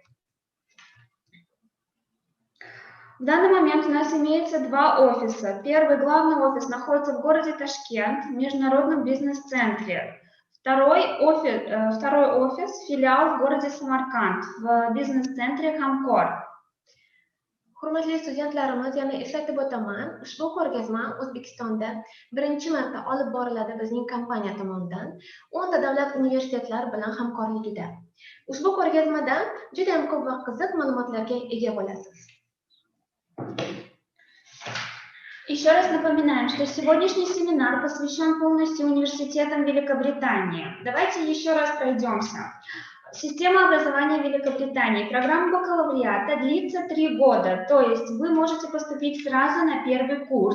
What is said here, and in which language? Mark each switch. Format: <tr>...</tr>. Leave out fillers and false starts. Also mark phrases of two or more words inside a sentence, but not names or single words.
<ru>В данный момент у нас имеется 2 офиса. Первый, главный офис, находится в городе Ташкент, в международном бизнес-центре. Второй офис, филиал в городе Самарканд, в бизнес-центре Хамкор.</ru> <uz>Hurmatli studentlarimiz, yana eslatib o'taman, ushbu ko'rgazma O'zbekistonda birinchi marta olib boriladi bizning kompaniya tomonidan 10 ta davlat universitetlari bilan hamkorligida. Ushbu ko'rgazmadan juda ham ko'p va qiziq ma'lumotlarga ega bo'lasiz.</uz> <ru>Еще раз напоминаем, что сегодняшний семинар посвящен полностью университетам Великобритании. Давайте еще раз пройдемся. Система образования Великобритании. Программа бакалавриата длится 3 года, то есть вы можете поступить сразу на первый курс.</ru>